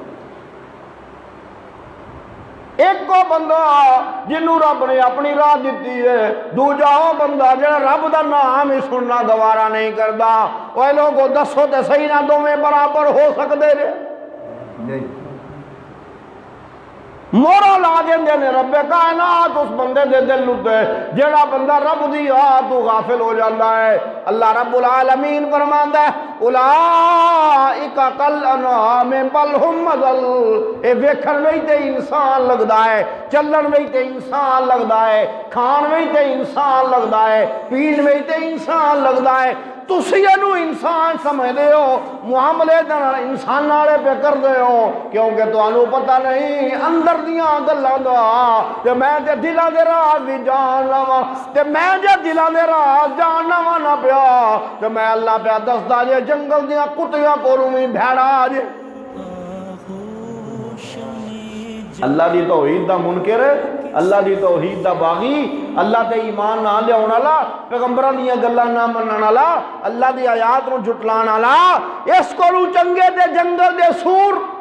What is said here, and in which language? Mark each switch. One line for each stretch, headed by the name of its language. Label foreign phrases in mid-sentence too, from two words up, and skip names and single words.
Punjabi: ایک کو بندہ جنوں رب نے اپنی راہ دیتی ہے، دوجا وہ بندہ جڑا رب دا نام ہی سننا گوارا نہیں کرتا۔ وہ لوگوں دسو تے صحیح نہ دونوں برابر ہو سکتے نے؟ مورا لا دیندے نے رب کائنات اس بندے دے دل تے جڑا بندہ رب دی تو غافل ہو جاتا ہے۔ اللہ رب العالمین فرماندا ہے
Arabic: اولئک کالانعام بل ہم اضل۔
Punjabi: اے ویکھن وچ تے انسان لگدا ہے، چلن وچ تے انسان لگدا ہے، کھان وچ تے انسان لگدا ہے، پین وچ تے انسان لگدا ہے، تسی اینو انسان سمجھدے ہو، معاملے انسان والے پہ کردے ہو، کیونکہ تانوں پتہ نہیں اندر دیاں گلاں دا تے میں تے دلاں دے راز بھی جاننا وا، تے میں جے دلاں دے راز جاننا وا نہ پیا تے میں اللہ پہ دسدا جے جنگل دیاں کتیاں کولوں وی بھیڑا جے۔ اللہ دی توحید دا منکر، اللہ دی توحید دا باغی، اللہ تے ایمان نہ لیاون والا، پیغمبراں دیاں گلاں نہ منن والا، اللہ دی آیات نو جھٹلان والا، اس کولوں چنگے تے جنگل دے سور۔